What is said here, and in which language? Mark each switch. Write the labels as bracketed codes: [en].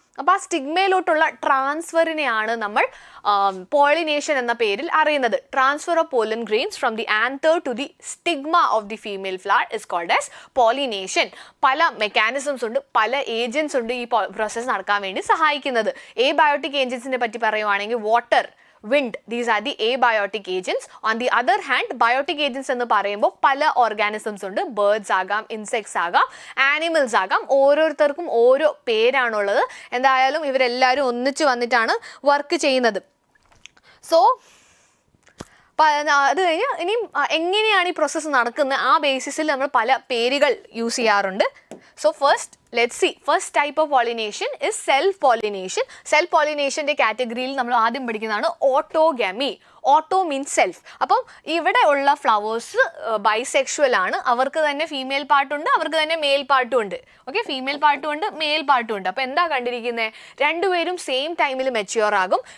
[ml] അപ്പോൾ ആ സ്റ്റിഗ്മയിലോട്ടുള്ള ട്രാൻസ്ഫറിനെയാണ് നമ്മൾ പോളിനേഷൻ എന്ന പേരിൽ അറിയുന്നത്. [en] Transfer of pollen grains from the anther to the stigma of the female flower is called as pollination. [ml] പല മെക്കാനിസംസ് ഉണ്ട്, പല ഏജൻസ് ഉണ്ട് ഈ പ്രോസസ്സ് നടക്കാൻ വേണ്ടി സഹായിക്കുന്നത്. എബയോട്ടിക് ഏജൻസിനെ പറ്റി പറയുവാണെങ്കിൽ [en] Water, wind, these are the abiotic agents. On the other hand, biotic agents [ml] എന്ന് പറയുമ്പോൾ പല ഓർഗാനിസംസ് ഉണ്ട്. ബേർഡ്സ് ആകാം, ഇൻസെക്ട്സ് ആകാം, ആനിമൽസ് ആകാം. ഓരോരുത്തർക്കും ഓരോ പേരാണുള്ളത്. എന്തായാലും ഇവരെല്ലാവരും ഒന്നിച്ച് വന്നിട്ടാണ് വർക്ക് ചെയ്യുന്നത്. സോ അത് കഴിഞ്ഞ് ഇനിയും എങ്ങനെയാണ് ഈ പ്രോസസ്സ് നടക്കുന്നത് ആ ബേസിസിൽ നമ്മൾ പല പേരുകൾ യൂസ് ചെയ്യാറുണ്ട്. [en] So first, let's see. First type of pollination is self-pollination. [ml] Self-pollination കാറ്റഗറിയിൽ നമ്മൾ ആദ്യം പഠിക്കുന്നതാണ് ഓട്ടോഗാമി. [en] Auto means self. [ml] അപ്പം ഇവിടെ ഉള്ള ഫ്ലവേഴ്സ് ബൈസെക്ഷുവൽ ആണ്. അവർക്ക് തന്നെ ഫീമെയിൽ പാർട്ടുണ്ട്, അവർക്ക് തന്നെ മെയിൽ പാർട്ടും ഉണ്ട്. ഓക്കെ, ഫീമെയിൽ പാർട്ടും ഉണ്ട്, മെയിൽ പാർട്ടും ഉണ്ട്. അപ്പോൾ എന്താ കണ്ടിരിക്കുന്നത്? രണ്ടുപേരും സെയിം ടൈമിൽ മെച്യൂർ ആകും.